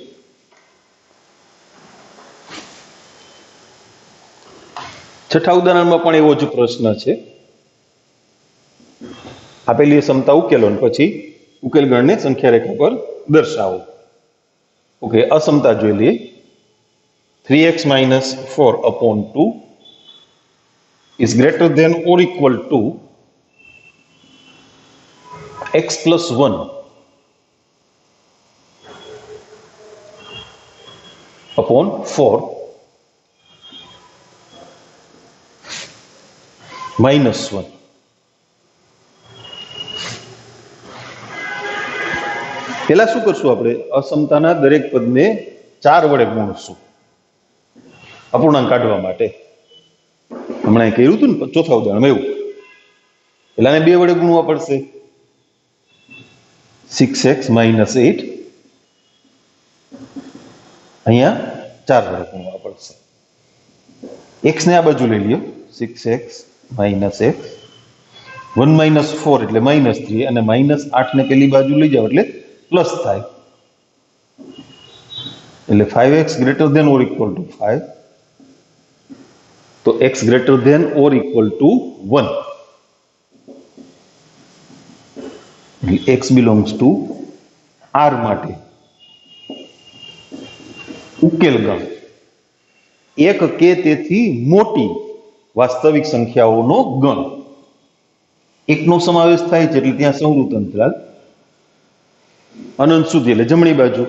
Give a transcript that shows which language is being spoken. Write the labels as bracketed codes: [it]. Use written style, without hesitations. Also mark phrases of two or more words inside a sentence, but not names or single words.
[gu] છઠ્ઠા ઉદાહરણમાં પણ એવો જ પ્રશ્ન છે. આપેલી સમતા ઉકેલો અને પછી ઉકેલ ગણને સંખ્યા રેખા પર દર્શાવો. ઓકે, અસમતા જોઈ લઈએ. [en] 3x minus 4 upon 2 is greater than or equal to x plus 1 upon 4 minus 1. [gu] પેલા શું કરશું? આપણે અસમતાના દરેક પદને 4 વડે ગુણશું અપૂર્ણાંક કાઢવા માટે. હમણાં કહ્યું હતું ને ચોથા ઉદાહરણમાં એવું. પેલાને 2 વડે ગુણવા પડશે. [en] 6x minus 8 [gu] અહીંયા 4 વડે ગુણવા પડશે. x ને આ બાજુ લઈ લ્યો. [en] 6x minus x 1 minus 4 [gu] એટલે -3 અને -8 ને પેલી બાજુ લઈ જાઓ એટલે પ્લસ થાય. એટલે [en] 5x greater than or equal to 5. તો x greater than or equal to 1. [gu] એટલે [en] x belongs to r [gu] માટે ઉકેલ ગણ એક કે તેથી મોટી વાસ્તવિક સંખ્યાઓનો ગણ. એકનો સમાવેશ થાય છે એટલે ત્યાં સંવૃત અંતરાલ અનંત સુધી એટલે જમણી બાજુ.